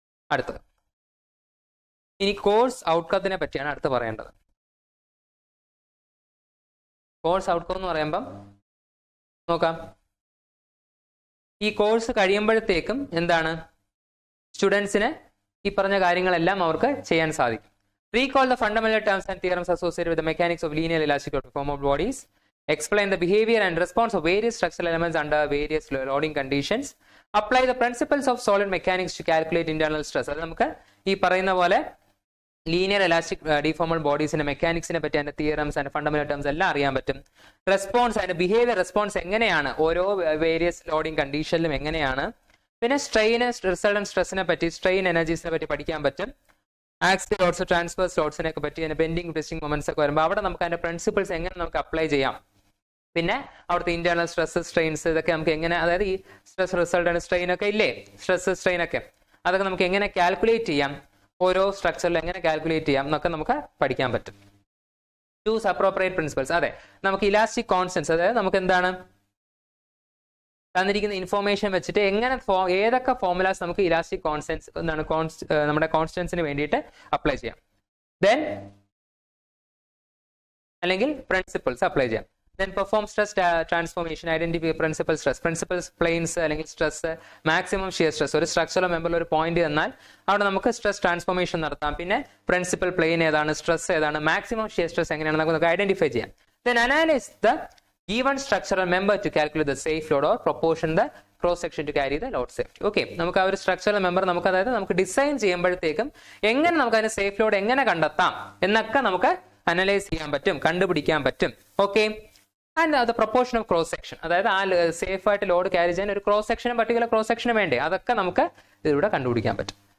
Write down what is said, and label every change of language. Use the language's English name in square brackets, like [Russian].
[Malayalam] അടുത്തത് ഇനി കോഴ്സ് ഔട്ട്കത്തിനെ പറ്റിയാണ് അടുത്ത് പറയേണ്ടത്. കോഴ്സ് ഔട്ട്കം എന്ന് പറയുമ്പം നോക്കാം, ഈ കോഴ്സ് കഴിയുമ്പോഴത്തേക്കും എന്താണ് സ്റ്റുഡൻസിന് ഈ പറഞ്ഞ കാര്യങ്ങളെല്ലാം അവർക്ക് ചെയ്യാൻ സാധിക്കും. [English] Recall the fundamental terms and theorems associated with the mechanics of linear elastic conformal bodies. Explain the behavior and response of various structural elements under various loading conditions. Apply the principles of solid mechanics to calculate internal stress. [Malayalam] അത് നമുക്ക് ഈ പറയുന്ന പോലെ linear elastic ഡിഫോമൽ ബോഡീസിന്റെ മെക്കാനിക്സിനെ പറ്റി അതിന്റെ theorems and fundamental terms എല്ലാം അറിയാൻ പറ്റും. റെസ്പോൺസ് അതിന്റെ ബിഹേവിയർ റെസ്പോൺസ് എങ്ങനെയാണ് ഓരോ വേരിയസ് ലോഡിംഗ് കണ്ടീഷനിലും എങ്ങനെയാണ്. പിന്നെ സ്ട്രെയിൻ റിസൾട്ടന്റ് സ്ട്രെസ്സിനെ പറ്റി, സ്ട്രെയിൻ എനർജീസിനെ പറ്റി പഠിക്കാൻ പറ്റും. ആക്സിൽ ലോഡ്സ്, ട്രാൻസ്ഫേഴ്സ് ലോഡ്സിനെ ഒക്കെ പറ്റി, അതിന്റെ ബെൻഡിങ് ട്വിസ്റ്റിംഗ് മൊമെന്റ്സ് ഒക്കെ വരുമ്പോൾ അവിടെ നമുക്ക് അതിന്റെ പ്രിൻസിപ്പിൾസ് എങ്ങനെ നമുക്ക് അപ്ലൈ ചെയ്യാം. പിന്നെ അവിടുത്തെ ഇന്റേണൽ സ്ട്രെസ്, സ്ട്രെയിൻസ് ഇതൊക്കെ നമുക്ക് എങ്ങനെ, അതായത് ഈ സ്ട്രെസ് റിസൾട്ടന്റ് സ്ട്രെയിൻ ഒക്കെ ഇല്ലേ, സ്ട്രെസ് സ്ട്രെയിൻ ഒക്കെ അതൊക്കെ നമുക്ക് എങ്ങനെ കാൽക്കുലേറ്റ് ചെയ്യാം, ഓരോ സ്ട്രക്ചറിൽ എങ്ങനെ കാൽക്കുലേറ്റ് ചെയ്യാം എന്നൊക്കെ നമുക്ക് പഠിക്കാൻ പറ്റും. [English] Choose appropriate principles. [Malayalam] അതെ, നമുക്ക് ഇലാസ്റ്റിക് കോൺസ്റ്റൻസ്, അതായത് നമുക്ക് എന്താണ് തന്നിരിക്കുന്ന ഇൻഫോർമേഷൻ വെച്ചിട്ട് എങ്ങനെ ഏതൊക്കെ ഫോർമുലാസ് നമുക്ക് ഇലാസ്റ്റിക് കോൺസ്റ്റൻസ് എന്താണ് നമ്മുടെ കോൺസ്റ്റൻസിന് വേണ്ടിയിട്ട് അപ്ലൈ ചെയ്യാം. ദെൻ അല്ലെങ്കിൽ പ്രിൻസിപ്പിൾസ് അപ്ലൈ ചെയ്യാം. [English] Then perform stress transformation, identify principal stress, principal planes അല്ലെങ്കിൽ stress, maximum shear stress. [Malayalam] ഒരു സ്ട്രക്ചറൽ മെമ്പറിൽ ഒരു പോയിന്റ് തന്നാൽ അവിടെ നമുക്ക് സ്ട്രെസ് ട്രാൻസ്ഫോർമേഷൻ നടത്താം. പിന്നെ പ്രിൻസിപ്പൽ പ്ലെയിൻ ഏതാണ്, സ്ട്രെസ് ഏതാണ്, മാക്സിമം ഷിയർ സ്ട്രെസ് എങ്ങനെയാണെന്ന് നമുക്ക് ഐഡന്റിഫൈ ചെയ്യാം. [English] Then analyze the given structural member to calculate the safe load or proportion the cross section to carry the load safety. [Malayalam] Okay, നമുക്ക് ആ ഒരു സ്ട്രക്ചറൽ മെമ്പർ നമുക്ക്, അതായത് നമുക്ക് ഡിസൈൻ ചെയ്യുമ്പോഴത്തേക്കും എങ്ങനെ നമുക്ക് അതിന് സേഫ് ലോഡ് എങ്ങനെ കണ്ടെത്താം എന്നൊക്കെ നമുക്ക് അനലൈസ് ചെയ്യാൻ പറ്റും, കണ്ടുപിടിക്കാൻ പറ്റും. ഓക്കെ, ആൻഡ് അത് പ്രൊപ്പോർഷൻ ഓഫ് ക്രോസ് സെക്ഷൻ, അതായത് ആ സേഫ് ആയിട്ട് ലോഡ് ക്യാരി ചെയ്യാൻ ഒരു ക്രോസ് സെക്ഷനും പർട്ടിക്കുലർ ക്രോസ് സെക്ഷനും വേണ്ടേ, അതൊക്കെ നമുക്ക് ഇതിലൂടെ കണ്ടുപിടിക്കാൻ പറ്റും.